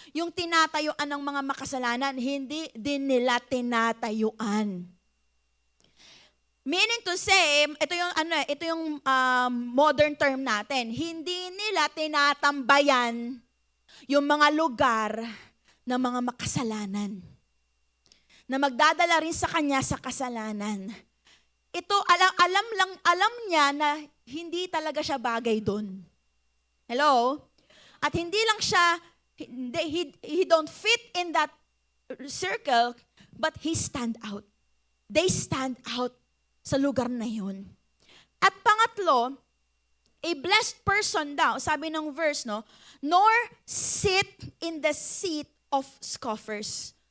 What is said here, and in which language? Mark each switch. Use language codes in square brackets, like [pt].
[tl] Yung tinatayuan ng mga makasalanan, hindi din nila tinatayuan. [en] Meaning to say, [tl] ito yung modern term natin. Hindi nila tinatambayan yung mga lugar ng mga makasalanan na magdadala rin sa kanya sa kasalanan. Ito, alam niya na hindi talaga siya bagay doon. [en] Hello? [tl] At hindi lang siya, [en] he don't fit in that circle, but he stand out. They stand out [tl] sa lugar na yun. At pangatlo, [en] a blessed person daw, sabi ng verse, no, nor sit in the seat of scoffers.